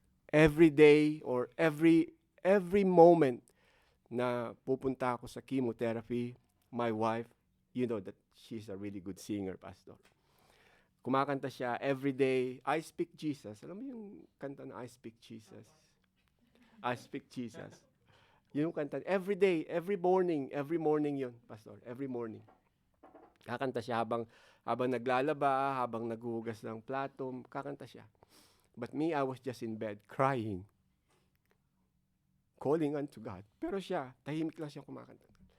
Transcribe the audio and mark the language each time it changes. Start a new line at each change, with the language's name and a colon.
English: Every day or every moment na pupunta ako sa chemotherapy, my wife, you know that she's a really good singer, Pastor.
Filipino: Kumakanta siya every day, I Speak Jesus. Alam mo yung kanta na I Speak Jesus? I Speak Jesus. Yun yung kanta.
English: Every day, every morning yun, Pastor. Every morning.
Filipino: Kakanta siya habang naglalaba, habang naghuhugas ng plato, kakanta siya.
English: But me, I was just in bed, crying. Calling unto God.
Filipino: Pero siya, tahimik lang siya kumakanta.